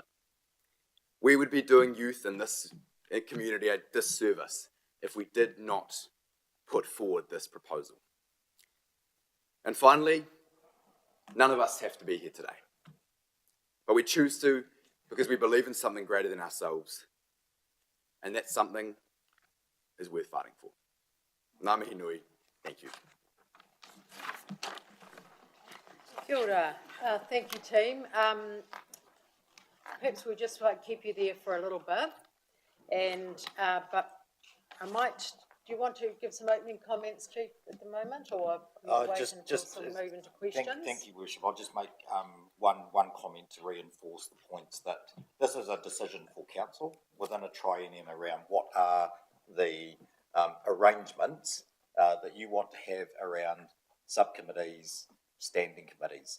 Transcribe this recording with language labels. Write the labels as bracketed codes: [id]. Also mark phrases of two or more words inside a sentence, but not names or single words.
[en] We would be doing youth in this community a disservice if we did not put forward this proposal. And finally, none of us have to be here today. But we choose to because we believe in something greater than ourselves. And that something is worth fighting for. [mi] Ngā mihi nui, [en] thank you. [mi] Kia ora. [en] Thank you, team. Perhaps we'll just keep you there for a little bit. And, but I might, do you want to give some opening comments, Chief, at the moment, or wait until we move into questions? Thank you, Worship. I'll just make one comment to reinforce the points that this is a decision for council within a triennium around what are the arrangements that you want to have around subcommittees, standing committees.